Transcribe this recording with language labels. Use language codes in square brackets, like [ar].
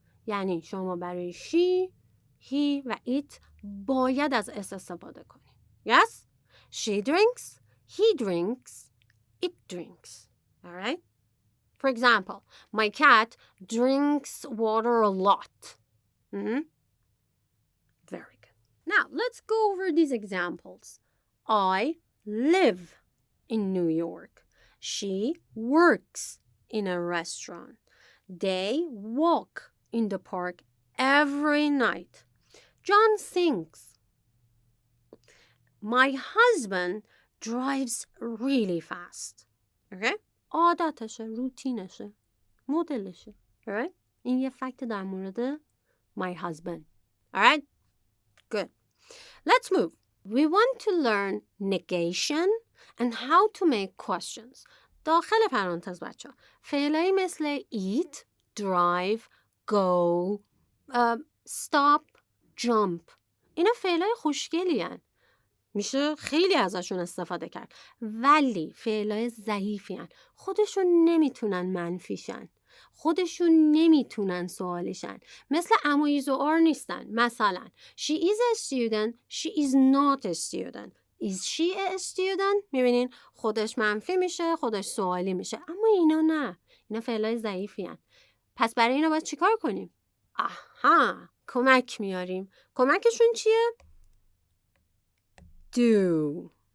[fa] یعنی شما برای she, he و it باید از اس استفاده کنی. [en] Yes? She drinks, he drinks, it drinks. All right? For example, my cat drinks water a lot. Very good. Now, let's go over these examples. I live in New York. She works in a restaurant. They walk in the park every night. John sings. My husband drives really fast. [fa] Okay? عادتشه، روتینشه، مدلشه. Alright? این یه فکت در مورد [en] my husband. Alright? Good. Let's move. We want to learn negation and how to make questions. [fa] داخل پرانتز بچه ها فعلایی مثل eat, drive, go, stop, jump. اینا فعلای خوشگلی هن. میشه خیلی ازشون استفاده کرد. ولی فعلای ضعیفی هن. خودشون نمیتونن منفیشن. خودشون نمیتونن سوالیشن. مثل امایز و آر نیستن. [en] مثلا she is a student, she is not a student. Is she a student؟ [fa] میبینین خودش منفی میشه، خودش سوالی میشه. اما اینا نه. اینا فعلای ضعیفی هن. پس برای اینا باید چیکار کنیم؟ آها، کمک میاریم. کمکشون چیه؟ do.